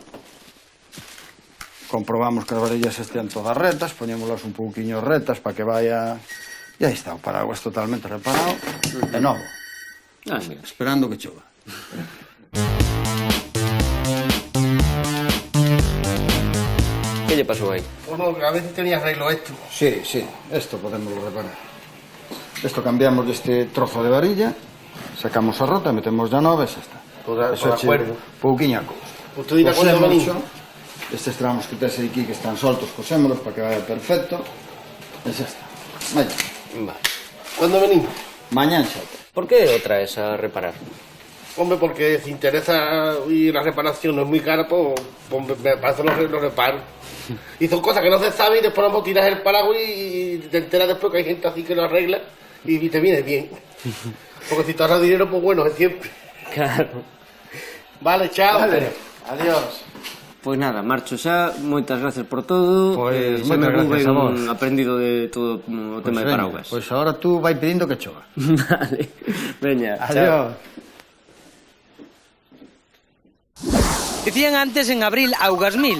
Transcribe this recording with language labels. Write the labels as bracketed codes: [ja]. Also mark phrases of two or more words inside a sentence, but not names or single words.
[gl] Comprobamos que as varillas estean todas retas, poñémolas un pouquiño retas para que vaya... E aí está, o paraguas totalmente reparado, de novo, esperando que chova. Que lle pasou aí? [es] Bueno, a veces tenía arreglo esto. Sí, esto podemos reparar. Esto cambiamos [gl] deste trozo de varilla, sacamos a rota, metemos ya nova e xa está. Eso é pouquiña cousa. [es] Pues tú dirás cuando venís. [gl] Estes tramos que tes aquí que están soltos, cosémolos para que vaya perfecto. E xa está. Vaya. [es] Vale. Cuando venimos? [gl] Mañán xa. Por que o traes a reparar? [es] Hombre, porque si interesa y la reparación no es muy cara, pues me parece lo reparo. Y son cosas que no se saben y después vamos a tirar el paraguas y te enteras después que hay gente así que lo arregla y te viene bien. Porque si te ahorras dinero, pues bueno, es siempre. Claro. Vale, chao. Vale. Adiós. [gl] Pois nada, marcho xa, moitas gracias por todo. Pois xa me moitas gracias a vos. aprendido de todo o tema de paraugas. Pois agora tú vai pedindo que chova. Vale, veña, adiós. Dicían antes en abril augas mil.